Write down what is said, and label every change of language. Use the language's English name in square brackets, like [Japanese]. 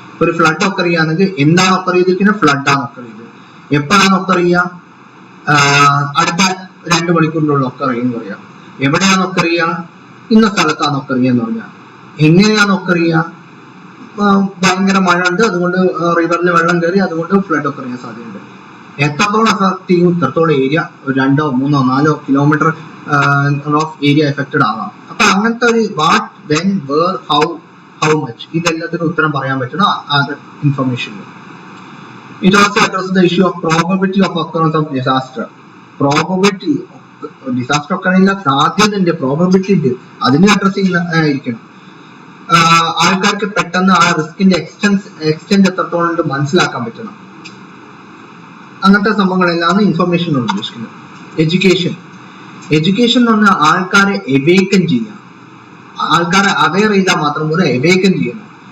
[Malayalam] ഒരു flood occur ചെയ്യുകയാണെങ്കിൽ എന്താണ് ഒക്കർ ചെയ്തിരിക്കുന്നത്, ഫ്ലഡാണ് ഒക്കർ ചെയ്തത്, എപ്പോഴാണ് ഒക്കർ ചെയ്യുക, അടുത്ത 2 മണിക്കൂറിനുള്ള ഒക്കർ എന്ന് പറയാം, എവിടെയാണ് ഒക്കർ ചെയ്യുക, ഇന്ന സ്ഥലത്താണ് ഒക്കർ ചെയ്യുക എന്ന് പറഞ്ഞാൽ, എങ്ങനെയാണ് ഒക്കർ ചെയ്യുക, ഭയങ്കര മഴ ഉണ്ട് അതുകൊണ്ട് റിവറിൽ വെള്ളം കയറി അതുകൊണ്ട് ഫ്ലഡ് ഒക്കർ ചെയ്യാൻ സാധ്യതയുണ്ട്, എത്രത്തോളം എഫക്ട് ചെയ്യും, ഇത്രത്തോളം area 2, 3, 4 kilometre of area affected ആവാം. അപ്പൊ അങ്ങനത്തെ ഒരു [English] what, when, where, how much, [Malayalam] ഇതെല്ലാത്തിനും ഉത്തരം പറയാൻ പറ്റുന്ന information. [English] It also addresses the issue of probability of occurrence of disaster. Probability disaster occurring [Malayalam] സാധ്യതയുണ്ട്, പ്രോബബിലിറ്റി ഉണ്ട്, അതിനെ അഡ്രസ് ചെയ്യുന്നതായിരിക്കണം. ആൾക്കാർക്ക് പെട്ടെന്ന് ആ റിസ്കിന്റെ എക്സ്റ്റെന്റ് എത്രത്തോളം ഉണ്ട് മനസ്സിലാക്കാൻ പറ്റണം. അങ്ങനത്തെ സംഭവങ്ങളെല്ലാം ഇൻഫർമേഷൻ ഉദ്ദേശിക്കുന്നത്. എഡ്യൂക്കേഷൻ എന്ന് പറഞ്ഞാൽ ആൾക്കാരെ എവേക്കൻ ചെയ്യാം, ആൾക്കാരെ അവെയർ ചെയ്താൽ മാത്രം പോലും എവേക്കൻ ചെയ്യണം.